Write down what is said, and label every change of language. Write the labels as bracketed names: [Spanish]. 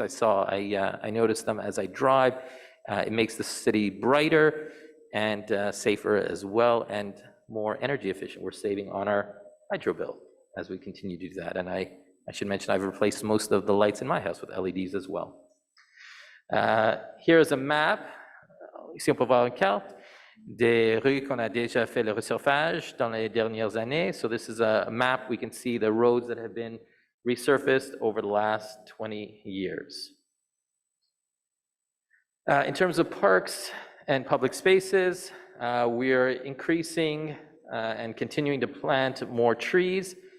[English] I noticed them as I drive. It makes the city brighter and safer as well, and more energy efficient. We're saving on our hydro bill as we continue to do that. And I should mention I've replaced most of the lights in my house with LEDs as well. Here is a map. [French] Ici, on peut voir une carte des rues qu'on a déjà fait le resurfage dans les dernières années. [English] So this is a map. We can see the roads that have been resurfaced over the last 20 years. In terms of parks and public spaces, we are increasing and continuing to plant more trees.